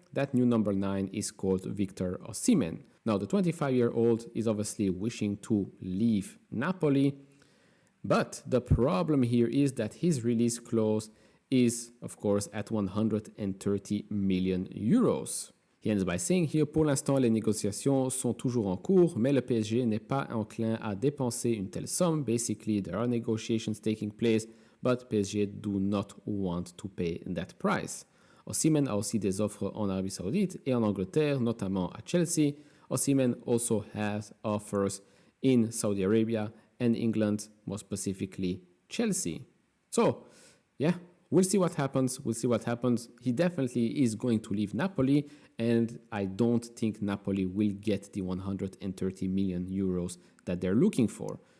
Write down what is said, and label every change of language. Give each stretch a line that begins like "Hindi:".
English: That new number 9 is called Victor Osimhen. Now, the 25-year-old is obviously wishing to leave Napoli, but the problem here is that his release clause is, of course, at 130 million euros. He ends by saying here,
French: pour l'instant, les négociations sont toujours en cours, mais le PSG n'est pas enclin à dépenser une telle somme.
English: Basically, there are negotiations taking place, but PSG do not want to pay that price.
French: Osimhen a aussi des offres en Arabie Saoudite et en Angleterre, notamment à Chelsea.
English: Osimhen also has offers in Saudi Arabia and England, more specifically Chelsea. So, yeah, we'll see what happens. He definitely is going to leave Napoli, and I don't think Napoli will get the 130 million euros that they're looking for.